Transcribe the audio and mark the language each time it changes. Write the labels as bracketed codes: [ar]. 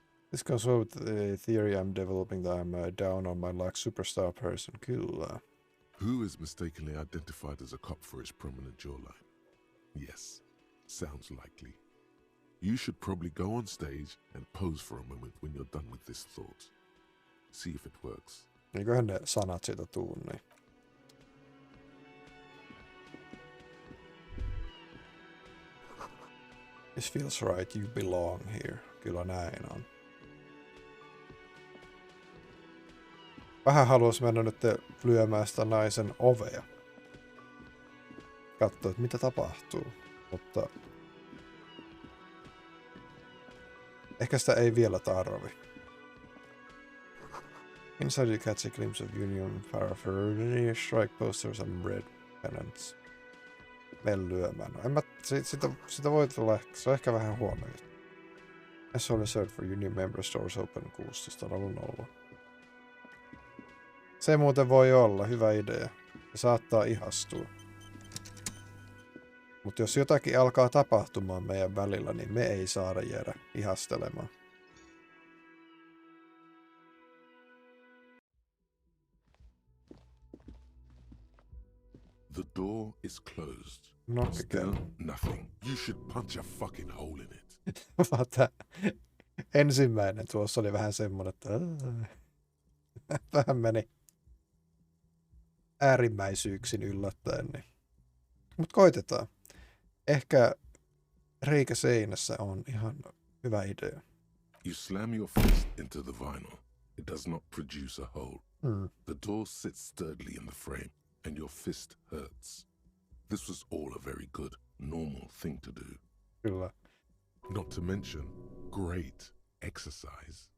[en] This goes well with the theory I'm developing that I'm down on my luck superstar person. [fi] Kyllä. [en] Who is mistakenly identified as a cop for his prominent jawline? Yes, sounds likely. You should probably go on stage and pose for a moment when you're done with this thought. See if it works. [fi] Eiköhän ne sanat siitä tuu, niin. [en] This feels right, you belong here. [fi] Kyllä näin on. Vähän haluais mennä nyt lyömään sitä naisen ovea. Katsoa, että mitä tapahtuu. Mutta ehkä sitä ei vielä tarvi. [en] Inside you catch a glimpse of Union paraphernalia, strike posters and red pennants. [fi] Mene lyömään. No, en mä, sitä voi tulla, se on ehkä vähän huono. [en] As only served for Union member stores open 16.00. [fi] Se muuten voi olla hyvä idea. Se saattaa ihastua. Mutta jos jotakin alkaa tapahtumaan meidän välillä, niin me ei saada jäädä ihastelemaan. [en] The door is closed. [fi] No, [en] Still nothing. You should punch a fucking hole in it. [fi] Ensimmäinen tuossa oli vähän semmoinen, että vähän meni äärimmäisyyksin yllättäen. Niin. Mutta koitetaan. Ehkä reikä seinässä on ihan hyvä idea. [en] You slam your fist into the vinyl. It does not produce a hole. The door sits sturdily in the frame, and your fist hurts. This was all a very good, normal thing to do. [fi] Kyllä. [en] Not to mention, great exercise.